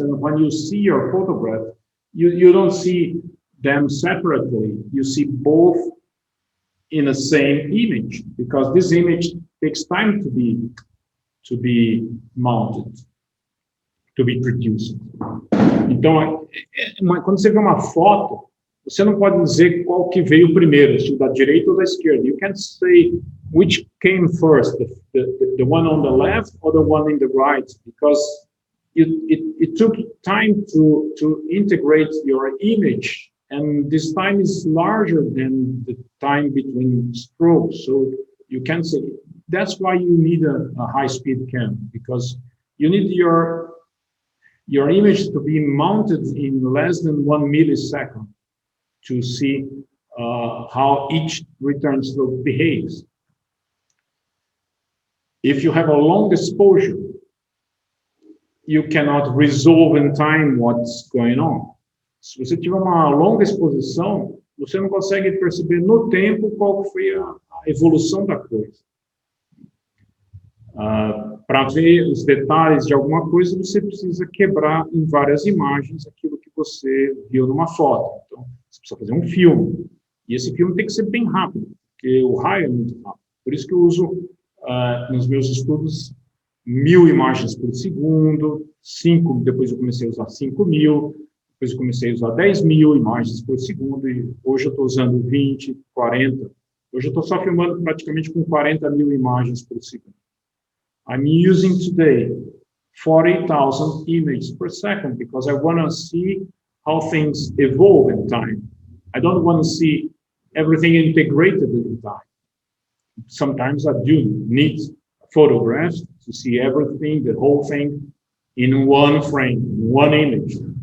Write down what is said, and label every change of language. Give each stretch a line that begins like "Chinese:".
English: And when you see your photograph, you don't see them separately. You see both in the same image, because this image takes time to be mounted, to be produced.
Portuguese: Então, quando você vê uma foto, você não pode dizer qual que veio primeiro, se da direita ou da esquerda.
English: You can't say which came first, the one on the left or the one in the right, because it took time to integrate your image, and this time is larger than the time between strokes. So you can't say. That's why you need a high-speed cam, because you need your image to be mounted in less than 1 millisecond to see how each return stroke behaves. If you have a long exposure, you cannot resolve in time what's going on.
Portuguese: Se você tiver uma longa exposição, você não consegue perceber no tempo qual foi a evolução da coisa. Para ver os detalhes de alguma coisa, você precisa quebrar em várias imagens aquilo que você viu numa foto. Então, você precisa fazer um filme. E esse filme tem que ser bem rápido, porque o raio é muito rápido. Por isso que eu uso, nos meus estudos, 1000 imagens por segundo, 5, depois eu comecei a usar 5000, depois eu comecei a usar 10.000 imagens por segundo, e hoje eu estou usando 20, 40. Hoje eu estou só filmando praticamente com 40.000 imagens por segundo.
English: I'm using today 40,000 images per second because I want to see how things evolve in time. I don't want to see everything integrated in time. Sometimes I do need photographs to see everything, the whole thing, in one frame, one image.